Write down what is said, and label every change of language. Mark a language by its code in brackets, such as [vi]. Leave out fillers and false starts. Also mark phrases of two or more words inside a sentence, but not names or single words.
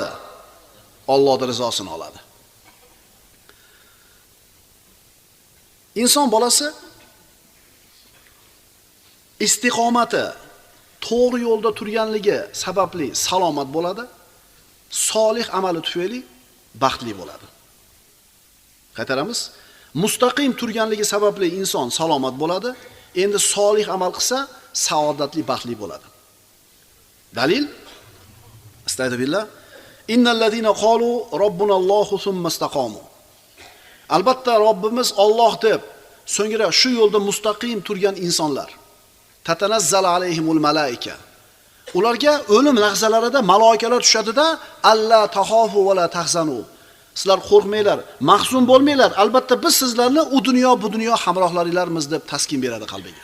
[uz] Allohning rizosini oladi. Inson bolasi istiqomati, to'g'ri yo'lda turganligi sababli salomat bo'ladi, solih amali tufayli baxtli bo'ladi. Qaytaramiz. Mustaqim turganligi sababli inson salomat bo'ladi, endi solih amal qilsa saodatli, baxtli bo'ladi. Dalil? Astagfirullah. [ar] إن الذين قالوا ربنا الله ثم استقاموا. [uz] Albatta Robbimiz Alloh deb so'ngra shu yo'lda mustaqim turgan insonlar. [ar] تتنزل عليهم الملائكة. [uz] Ularga o'lim lahzalarida malaikalar tushadida [ar] ألا تخافوا ولا تحزنوا. [uz] Sizlar qo'rqmanglar, mahzun bo'lmanglar. Albatta biz sizlarni u dunyo bu dunyo hamrohlaringlarmiz deb taskin beradi qalbiga.